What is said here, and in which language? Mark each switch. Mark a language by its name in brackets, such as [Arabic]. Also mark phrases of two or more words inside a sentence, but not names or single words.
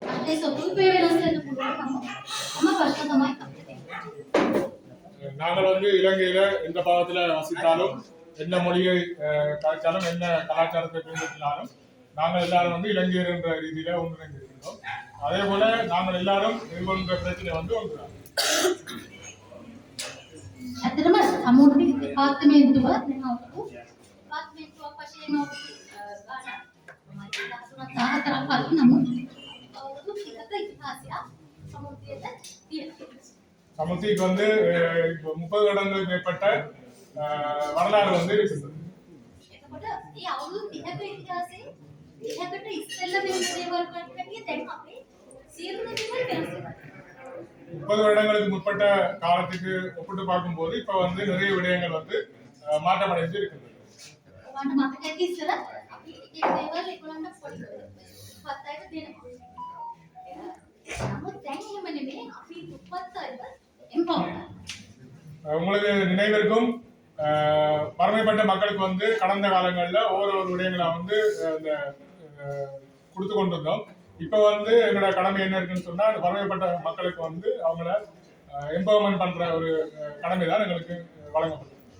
[Tamil] நாங்கள் வந்து இலங்கையில எந்த பாகத்துல வசித்தாலும் என்ன மொழியை கலைச்சாலும் என்ன கலாச்சாரத்தை பின்பற்றினாலும் நாங்கள் எல்லாரும் வந்து இலங்கையர் என்ற ரீதியில ஒன்றிணைந்திருக்கின்றோம். அதே போல நாங்கள் எல்லாரும் என்ற பிரச்சனை வந்து ஒன்றுதான். [Sinhala] ඇත්තටම සමුද්‍ර දෙපාර්තමේන්තුව දැන් අවුරුදු දෙපාර්තමේන්තුවක් වශයෙන් අවුරුදු 14ක් නමුත් අවුරුදු 30ක ඉතිහාසයක් සමුද්‍රයට තියෙනවා. [Tamil] சமுத்திக்கு வந்து 30 வருடங்களுக்கு மேற்பட்ட வரலாறு வந்து இருக்குது. [Sinhala] එතකොට මේ අවුරුදු 30ක ඉතිහාසයේ 30කට ඉස්සෙල්ලා වෙන දේවල් වලට වැඩිය දැන් අපේ සියලුම දේවල් වෙනස් වෙනවා. [Tamil] 30 வருடங்களுக்கு முற்பட்ட காலத்துக்கு ஒப்பிட்டு பார்க்கும்போது இப்ப வந்து நிறைய விடயங்கள் வந்து மாற்றமடைந்து இருக்குது. [Sinhala] ඔයාලට මතක ඇති ඉස්සර අපි ඒ දේවල් ඒගොල්ලන්ට පොඩි දුප්පත් අයට දෙනවා. නමුත් දැන් එහෙම නෙමෙයි අපි දුප්පත් අයට එම්පවර්. [Tamil] உங்களுக்கு நினைவிருக்கும் பரமைப்பட்ட மக்களுக்கு வந்து கடந்த காலங்களில் ஒவ்வொரு விடயங்களை வந்து கொடுத்து கொண்டிருந்தோம். இப்போ வந்து எங்களோட கடமை என்ன இருக்குன்னு சொன்னா பரமைப்பட்ட மக்களுக்கு வந்து அவங்கள எம்பவர்மெண்ட் பண்ற ஒரு கடமை தான் எங்களுக்கு வழங்கப்பட்டது.